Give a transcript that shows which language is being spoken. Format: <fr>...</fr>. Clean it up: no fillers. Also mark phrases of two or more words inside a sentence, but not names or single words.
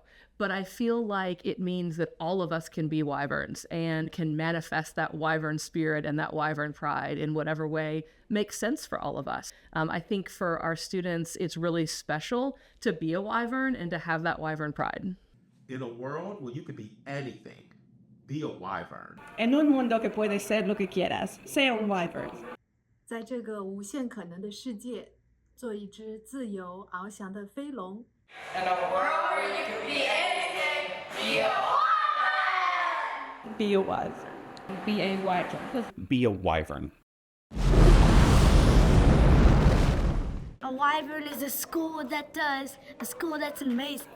<en>But I feel like it means that all of us can be wyverns and can manifest that wyvern spirit and that wyvern pride in whatever way makes sense for all of us. I think for our students, it's really special to be a wyvern and to have that wyvern pride. In a world where you could be anything, be a wyvern.</en> <es>En un mundo que puede ser lo que quieras, sea un wyvern.</es> <zh>在这个无限可能的世界，做一只自由翱翔的飞龙。</zh> <en>In a world where you can be anything, be a wyvern! Be a wyvern. Be a wyvern. Be a wyvern. A wyvern is a school that's amazing.</en>